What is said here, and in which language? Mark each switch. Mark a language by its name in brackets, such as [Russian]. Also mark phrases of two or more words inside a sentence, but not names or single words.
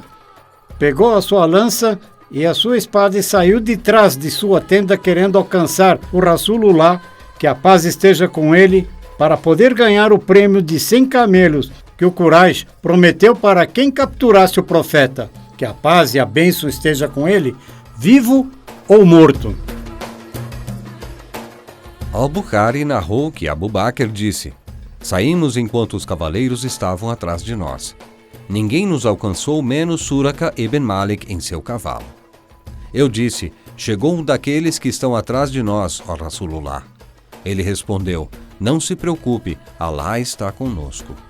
[Portuguese] Pegou a sua lança e a sua espada e saiu de trás de sua tenda querendo alcançar o Rasulullah, que a paz esteja com ele, para poder ganhar o prêmio de 100 camelos que o Quraysh prometeu para quem capturasse o profeta, que a paz e a bênção esteja com ele, vivo ou morto. Al-Bukhari narrou que Abu Bakr disse: saímos enquanto os cavaleiros estavam atrás de nós. Ninguém nos alcançou menos Suraka ibn Malik em seu cavalo. Eu disse: chegou um daqueles que estão atrás de nós, ó Rasulullah. Ele respondeu: não se preocupe, Alá está conosco.